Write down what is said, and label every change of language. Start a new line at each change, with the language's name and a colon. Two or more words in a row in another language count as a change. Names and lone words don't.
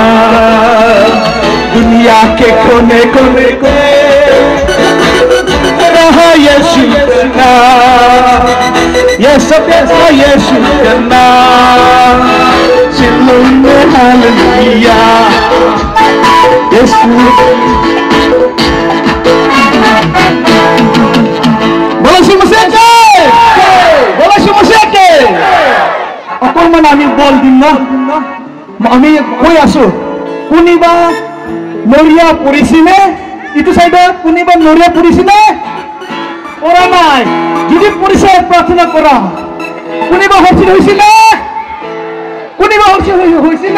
Hindi: दुनिया के कोने कोने को रहा यीशु का नाम, यीशु तेरा यीशु का नाम। शिलोंग में हालेलुया, यीशु। बोलो यीशु मसीह के, बोलो यीशु मसीह के।
Assamese: অকণমান আমি বল দিম না, আমি কৈ আছো কোনিবা নৰিয়া পৰিছিলে, ইটো চাইডে কোনিবা নৰিয়া পৰিছিলে? পৰা নাই। যদি পৰিছে প্ৰাৰ্থনা কৰা। কোনিবা হৰ্ষিত হৈছিলে? কোনিবা হৰ্ষিত হৈছিলে?